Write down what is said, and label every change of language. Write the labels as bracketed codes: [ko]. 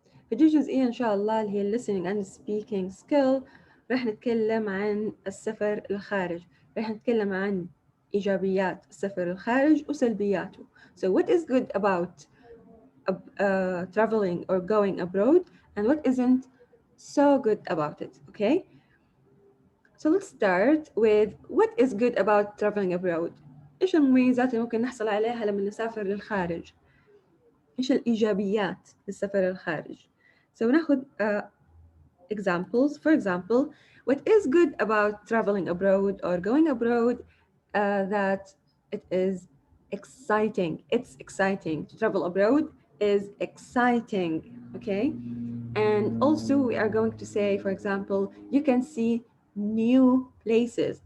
[ar] فيديو جزئية إن شاء الله اللي هي [en] listening and speaking skill. [ar] راح نتكلم عن السفر للخارج. راح نتكلم عن إيجابيات السفر للخارج وسلبياته. [en] So what is good about traveling or going abroad and what isn't so good about it, okay? So let's start with what is good about traveling abroad. [ar] إيش المميزات اللي ممكن نحصل عليها لما نسافر للخارج؟ إيش الإيجابيات للسفر للخارج؟ So ناخذ examples. [en] For example, what is good about traveling abroad or going abroad that it is exciting. It's exciting. To travel abroad is exciting, okay? And also we are going to say, for example, you can see new places.